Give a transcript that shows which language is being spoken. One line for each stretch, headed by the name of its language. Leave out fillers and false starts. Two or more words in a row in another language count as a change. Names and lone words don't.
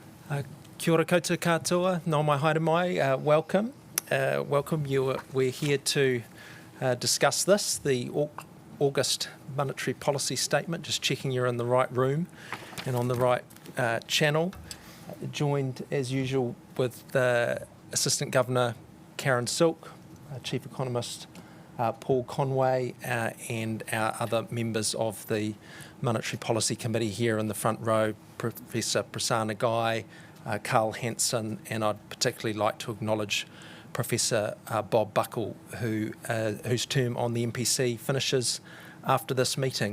Māori: Kia ora koutou katoa, nō mai haere mai,
English: welcome. We're here to discuss this, the August Monetary Policy Statement, just checking you're in the right room and on the right channel. Joined as usual with Assistant Governor Karen Silk, Chief Economist Paul Conway, and our other members of the Monetary Policy Committee here in the front row, Professor Prasanna Guy, Carl Hansen, and I'd particularly like to acknowledge Professor Bob Buckle, whose term on the MPC finishes after this meeting.